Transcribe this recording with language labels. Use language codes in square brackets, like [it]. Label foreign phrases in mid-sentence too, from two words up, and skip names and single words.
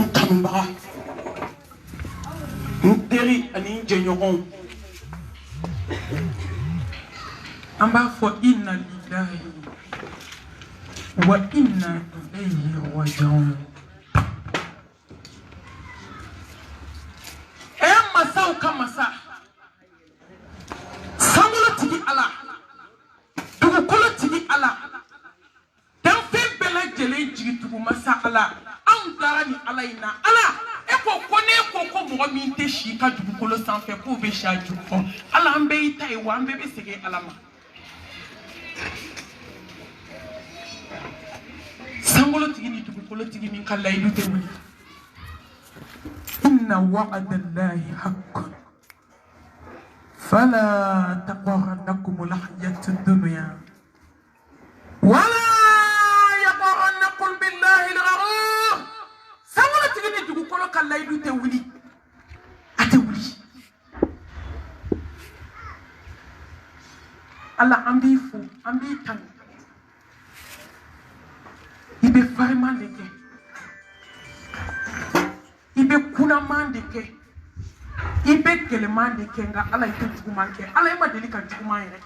[bm] Mbara Nteri ani Jenyoron Amba fo [ar] إنا لله وإنا إليه راجعون. [bm] Masa o kamasa Samuel tigi ala dugukolo tigi ala dan fɛn bɛɛ lajɛlen jigi tugu masa ala anw dara ni ala in na ala e ko mɔgɔ min tɛ si ka dugukolo sanfɛ k'o bɛ si a jukɔrɔ ala an bɛɛ y'i ta ye wa an bɛɛ bɛ segin ala ma sankolo tigi ni dugukolo tigi min ka layidu tɛ wuli [ar] إن وعد الله حق فلا تغرنكم الحياة الدنيا ولا يغرنكم بالله الغرور [bm] sankolo tigi ni dugukolo ka layidu tɛ wuli a tɛ wuli ala an b'i fo an b'i tanu i bɛ fariman de kɛ i bɛ kunaman de kɛ i bɛ gɛlɛman de kɛ nka ala i tɛ juguman kɛ ala i ma deli ka juguman yɛrɛ